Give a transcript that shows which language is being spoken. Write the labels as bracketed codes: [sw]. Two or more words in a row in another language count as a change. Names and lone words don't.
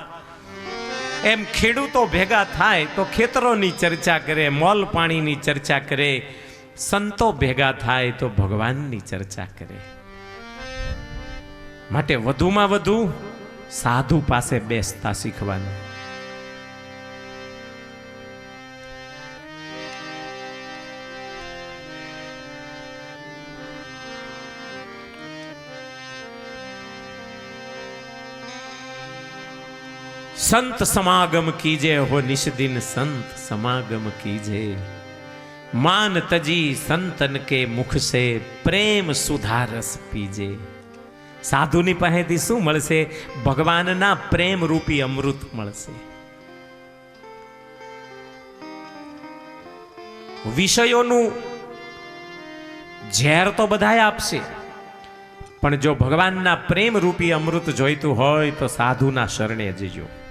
[gu] એમ ખેડૂતો ભેગા થાય તો ખેતરોની ચર્ચા કરે, મોલ પાણીની ચર્ચા કરે. સંતો ભેગા થાય તો ભગવાનની ચર્ચા કરે. માટે વધુમાં વધુ સાધુ પાસે બેસતા શીખવાનું. [hi] संत समागम कीजे हो निष्दिन संत समागम कीजे, मान तजी संतन के मुख से प्रेम सुधारस पीजे. [gu] સાધુની પાસેથી શું મળશે? ભગવાનના પ્રેમ રૂપી અમૃત મળશે. વિષયોનું ઝેર તો બધાય આપશે, પણ જો ભગવાનના પ્રેમ રૂપી અમૃત જોઈતું હોય તો સાધુના શરણે જજો.